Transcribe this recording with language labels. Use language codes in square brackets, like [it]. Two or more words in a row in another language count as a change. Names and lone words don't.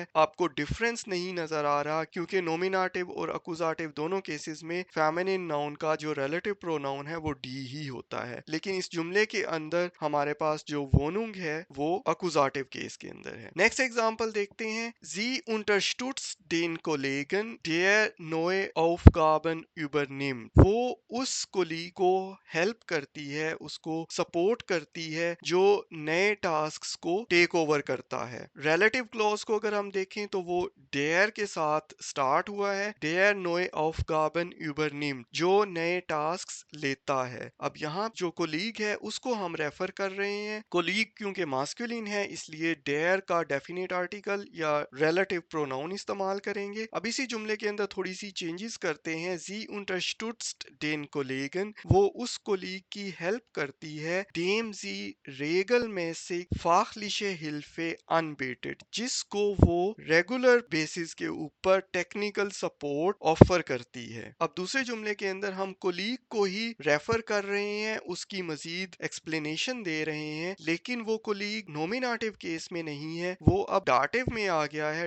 [hi] आपको डिफरेंस नहीं नजर आ रहा क्योंकि नॉमिनेटिव और अकुजाटिव दोनों केसेस में [en] feminine noun [hi] का जो [en] relative pronoun [hi] है वो डी ही होता है, लेकिन इस जुमले के अंदर हमारे पास जो वोनुंग है वो [en] accusative case [hi] के अंदर है। [en] next example [hi] देखते हैं। [de] जी unterstützt den Kollegen der neue Aufgaben übernimmt, [hi] वो उस कोलीग को हेल्प करती है, उसको सपोर्ट करती है जो नए टास्क को [en] take over [hi] करता है। [en] relative clause [hi] को अगर हम देखें तो वो डेयर के साथ स्टार्ट हुआ है। [de] der neue Aufgaben übernimmt, [hi] जो नए टास्क लेता है। अब यहाँ जो कोलीग है उसको हम रेफर कर रहे हैं। कोलीग क्योंकि मास्कुलिन है इसलिए डेयर का [en] definite article [hi] या [en] relative pronoun [hi] इस्तेमाल करेंगे। अब इसी जुमले के अंदर थोड़ी सी चेंजेस करते हैं। [de] जी unterstützt den Kollegen, [hi] वो उस कोलीग की हेल्प करती है। [de] dem sie regelmäßig fachliche Hilfe anbietet, [hi] जिसको वो [en] regular basis [hi] के ऊपर [en] technical support offer [hi] करती है। अब दूसरे जुमले के अंदर हम कोलीग को ही रेफर कर रहे हैं, उसकी मजीद एक्सप्लेनेशन दे रहे हैं, लेकिन वो कोलीग [en] nominative case [hi] में नहीं है, वो अब डाटिव में आ गया है।